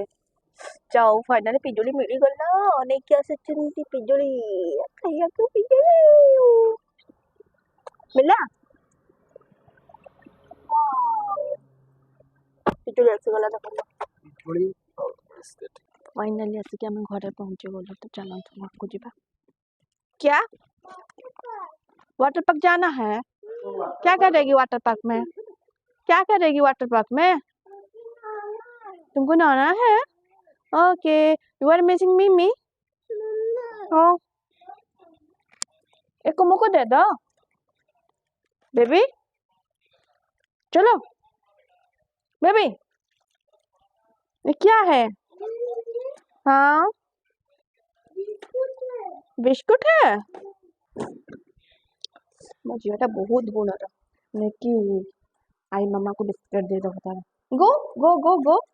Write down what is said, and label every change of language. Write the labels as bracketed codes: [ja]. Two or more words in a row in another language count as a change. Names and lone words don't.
[or] ଯାଉ ଫାଇନାଲି ପିଜୁଳି ମିଳିଗଲା, ନେଇକି ଆସିଛନ୍ତି ପିଜୁଳି ଖାଇବାକୁ। ପିଜୁଳି ମିଳିଲା, ପିଜୁଳି ଆସିଗଲା। ଫାଇନାଲି ଆସିକି ଆମେ ଘରେ ପହଞ୍ଚି ଗଲୁ। ତ ଚାଲନ୍ତୁ ଘରକୁ ଯିବା। [hi] क्या [en] water park [hi] जाना है? क्या करेगी [en] water park [hi] में? क्या करेगी [en] water park [hi] में? तुमको नहाना है? [en] OK, you are missing Mimi. [hi] हाँ, एक मुझको दे दो बेबी। चलो बेबी, ये क्या है? हाँ, बिस्कुट है। [or] ମୋ ଝିଅଟା ବହୁତ ଗୁଣର, ନେଇକି [hi] आई मामा को बिस्किट दे दो बता। [en] go go go go.